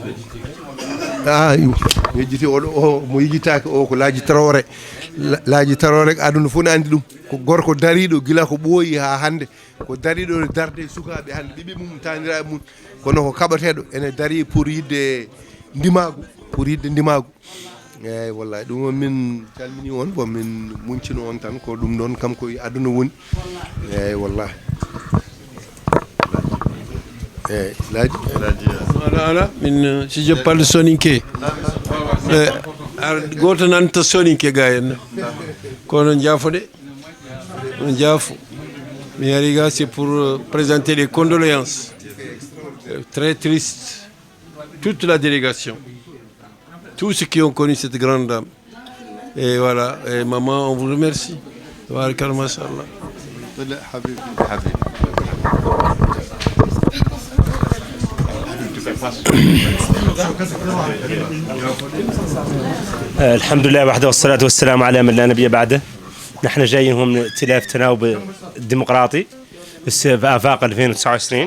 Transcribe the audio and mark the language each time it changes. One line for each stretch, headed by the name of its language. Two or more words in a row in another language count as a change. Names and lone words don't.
Fula: yejjiti oɗo mo yejitaki o ko laaji tarore aduna fof ne andi ɗum ko gorko dariɗo gila ko ɓooyi ha hande ko dariɗo darde sukaɓe hande ɓiɓɓe mum taniraɓe mum kono ko kaɓateɗo ene dari pour yidde ndimagu eyyi wallahi ɗum on min calmini on bon min muñcino on tan ko ɗum ɗon kam koye aduna woni eyyi wallahi eyyi laaji
French: voilà min si je parle soninké
Fula: goto nanta soninké ga henna kono jaafoɗe on jaafo mi ari ga
French: c'est pour présenter les condoléances très triste toute la délégation tous ceux qui ont connu cette grande dame. Et voilà, et maman, on vous remercie.
Arabic: الحمد لله وحده والصلاة والسلام على من لا نبي بعده. نحن جايين من ائتلاف تناوب الديمقراطي في آفاق 2029.